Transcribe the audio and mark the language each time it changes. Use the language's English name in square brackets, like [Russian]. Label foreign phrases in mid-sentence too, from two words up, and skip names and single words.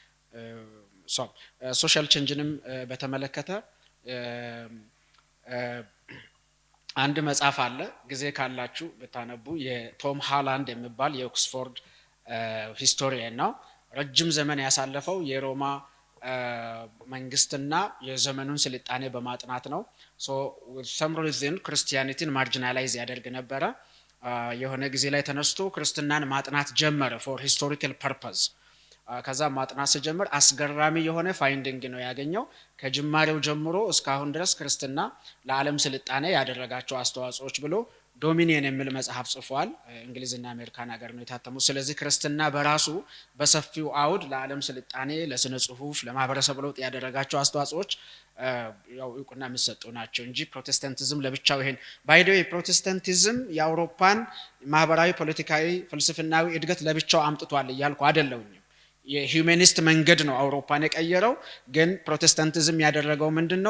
[English] social change [Amharic] በተመለከተ አንድ መጽሐፍ አለ ጊዜ ካላችሁ ብታነቡ የቶም ሃላንድ የሚባል የኦክስፎርድ ሂስቶሪያን ነው። ረጅም ዘመን ያሳለፈው የሮማ መንግስትና የዘመኑን ስልጣኔ በማጥናት ነው። [English] some reason [Amharic] ክርስቲያኒቲን ማርጂናላይዝ ያደርግ ነበረ። የሆነ ጊዜ ላይ ተነስቶ ክርስትናን ማጥናት ጀመረ [English] for historical purpose። [Amharic] ከዛ ማጥናት ሲጀምር አስገራሚ የሆነ ፋይንዲንግ ነው ያገኘው። ከጅማሬው ጀምሮ እስካሁን ድረስ ክርስትና ለዓለም ስልጣኔ ያደረጋቸው አስተዋጽኦች ብሎ ዶሚኒየን የሚል መጽሐፍ ጽፏል። እንግሊዝና አሜሪካን ሀገር ነው የታተሙት። ስለዚህ ክርስትና በራሱ በሰፊው አውድ ለዓለም ስልጣኔ፣ ለስነ ጽሁፍ፣ ለማህበረሰብ ለውጥ ያደረጋቸው አስተዋጽኦች ያው እውቅና የሚሰጡ ናቸው እንጂ ፕሮቴስታንቲዝም ለብቻው ይሄን [English] by the way [Amharic] ፕሮቴስታንቲዝም የአውሮፓን ማህበራዊ፣ ፖለቲካዊ፣ ፍልስፍናዊ እድገት ለብቻው አምጥቷል እያልኩ አይደለም። የሂዩማኒስት መንገድ ነው አውሮፓን የቀየረው። ግን ፕሮቴስታንቲዝም ያደረገው ምንድነው?